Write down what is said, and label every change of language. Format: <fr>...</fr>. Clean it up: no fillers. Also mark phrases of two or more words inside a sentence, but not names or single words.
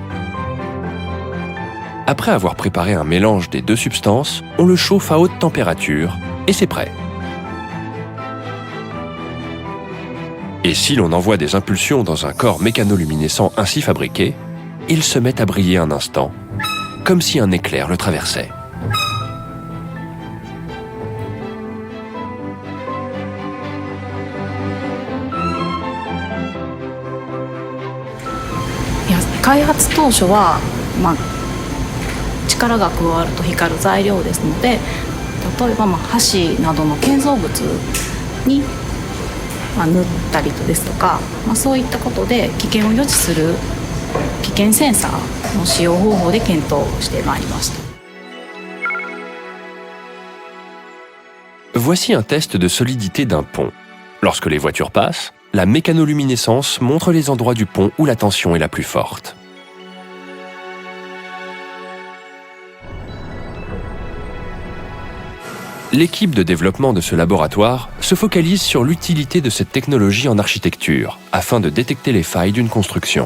<fr>Après avoir préparé un mélange des deux substances, on le chauffe à haute température et c'est prêt. Et si l'on envoie des impulsions dans un corps mécanoluminescent ainsi fabriqué, il se met à briller un instant, comme si un éclair le traversait.</fr> <ja>いや、開発当初は、力が加わると光る材料ですので、例えば箸などの建造物に塗ったりですとか、そういったことで危険を予知する危険センサーの使用方法で検討してまいりました。</ja> <fr>Voici un test de solidité d'un pont. Lorsque les voitures passent, la mécanoluminescence montre les endroits du pont où la tension est la plus forte. L'équipe de développement de ce laboratoire se focalise sur l'utilité de cette technologie en architecture afin de détecter les failles d'une construction.</fr>